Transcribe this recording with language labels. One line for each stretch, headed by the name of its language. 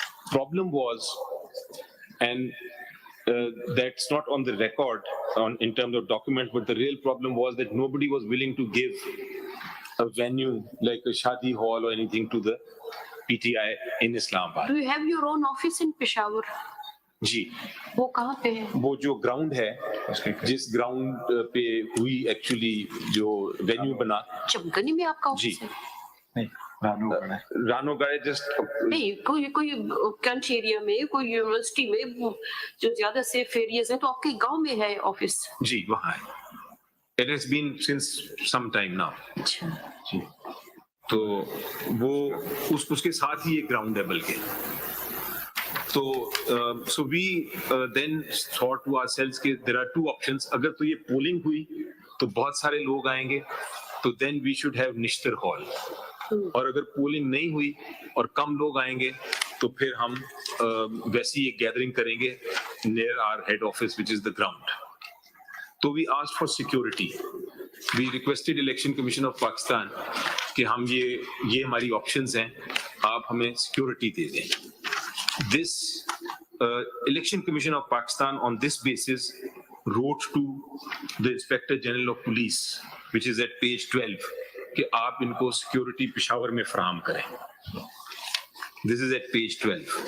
English: Problem was, and that's not on the record in terms of documents, but the real problem was that nobody was willing to give a venue like a Shadi Hall or anything to the PTI in Islamabad. Do you have your own office in Peshawar?
Hindi: जी, वो कहाँ पे है? वो जो ground है, जिस ground पे हुई एक्चुअली जो वेन्यू बना, चमकनी में आपका ऑफिस है? नहीं, रानोगढ़ जस्ट नहीं, कोई कंट्री एरिया में, कोई यूनिवर्सिटी में जो ज्यादा सेफ एरियाज हैं, तो आपके गांव में है ऑफिस? जी, वहाँ है.
English: It has been since some time now.
Hindi: अच्छा. जी. तो वो उसके साथ ही एक ग्राउंड है बल्कि.
English: So we then thought to ourselves कि there are two options.
Hindi: अगर तो ये polling हुई तो बहुत सारे लोग आएंगे, तो
English: then we should have Nishtar Hall.
Hindi: और अगर polling नहीं हुई और कम लोग आएंगे, तो फिर हम वैसी एक gathering करेंगे
English: near our head office, which is the ground. तो we asked for security. We requested Election Commission of Pakistan कि
Hindi: हम ये हमारी options हैं, आप हमें security दे दें.
English: This Election Commission of Pakistan on this basis wrote to the Inspector General of Police, which is at page 12, कि
Hindi: आप इनको security Peshawar में फराहम करें.
English: This is at page 12.